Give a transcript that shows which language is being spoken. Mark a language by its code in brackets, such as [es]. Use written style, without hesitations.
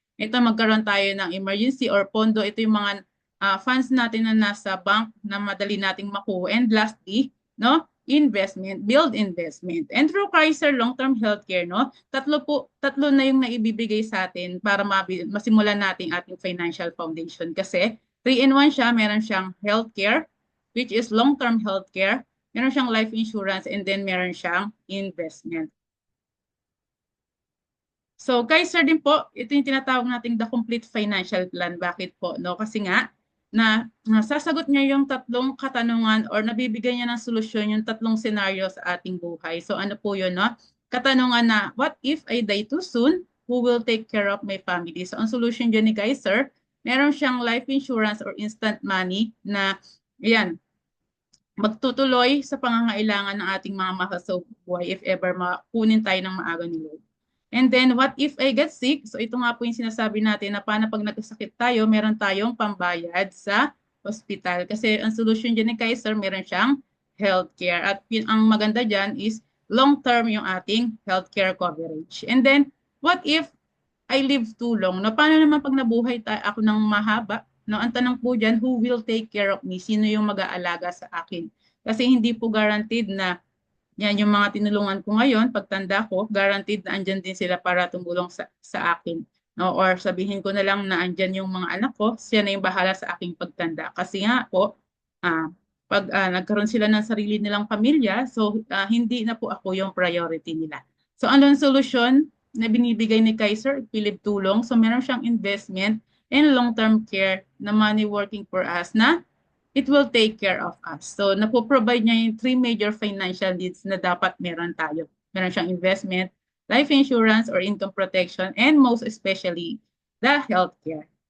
[tl] Ito, magkaroon tayo ng emergency or pondo. Ito yung mga funds natin na nasa bank na madali nating makuha. [en] And lastly, no, investment, build investment. [tl] And through Kaiser Long-Term Healthcare, no, tatlo na yung naibibigay sa atin para masimulan natin ating financial foundation. Kasi 3-in-1 siya, meron siyang healthcare, [en] which is long-term healthcare, [tl] meron siyang life insurance, and then meron siyang investment. So, Kaiser din po, ito yung tinatawag nating [en] the complete financial plan. [tl] Bakit po? No? Kasi nga, sasagot niya yung tatlong katanungan or nabibigay niya ng solusyon yung tatlong scenario sa ating buhay. So, ano po yun? No? Katanungan na, [en] what if I die too soon? Who will take care of my family? [tl] So, ang solution dyan ni Kaiser, meron siyang life insurance or instant money na, yan, magtutuloy sa pangangailangan ng ating mga mahal sa buhay if ever makunin tayo ng maaga ni Lord. [en] And then, what if I get sick? [tl] So, ito nga po yung sinasabi natin na paano pag nagkasakit tayo, meron tayong pambayad sa hospital. Kasi ang solution dyan ni Kaiser, meron siyang healthcare. At ang maganda dyan is long-term yung ating healthcare coverage. [en] And then, what if I live too long? [tl] No, paano naman pag nabuhay ako ng mahaba? No, ang tanong po dyan, [en] who will take care of me? [tl] Sino yung mag-aalaga sa akin? Kasi hindi po guaranteed na yan yung mga tinulungan ko ngayon, pagtanda ko, guaranteed na andyan din sila para tumulong sa akin. No? Or sabihin ko na lang na andyan yung mga anak ko, siya na yung bahala sa aking pagtanda. Kasi nga po, pag nagkaroon sila ng sarili nilang pamilya, so hindi na po ako yung priority nila. So ano ang solusyon na binibigay ni Kaiser? Philip Tulong. So meron siyang [en] investment and long-term care na money working for us na it will take care of us. [tl] So, napoprovide niya yung 3 major financial needs na dapat meron tayo. Meron siyang [en] investment, life insurance or income protection, and most especially, the healthcare.